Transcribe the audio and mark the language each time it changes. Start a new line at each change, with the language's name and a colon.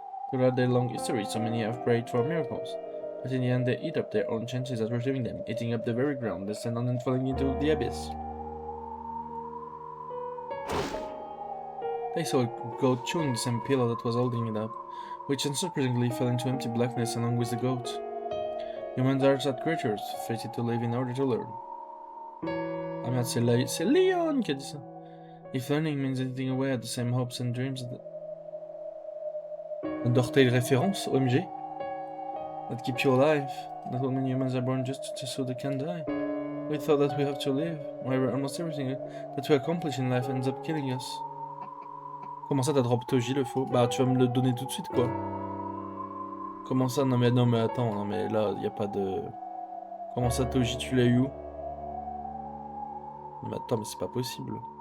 English: Throughout their long history, so many have prayed for miracles, but in the end they eat up their own chances at receiving them, eating up the very ground they stand on and falling into the abyss. They saw a goat chewing the same pillar that was holding it up, which unsurprisingly fell into empty blackness along with the goat. Humans are such creatures, fated to live in order to learn.
French: Ah merde, c'est Leon qui a dit ça.
English: If learning means eating away at the same hopes and dreams that...
French: Undertale référence, OMG.
English: That keep you alive. Not all many humans are born just so they can die. We thought that we have to live. However, almost everything that we accomplish in life ends up killing us.
French: Comment ça t'as drop Toji le faux? Bah tu vas me le donner tout de suite quoi. Comment ça? Non mais attends, non mais là y a pas de... Comment ça Toji tu l'as eu où? Non mais attends mais c'est pas possible.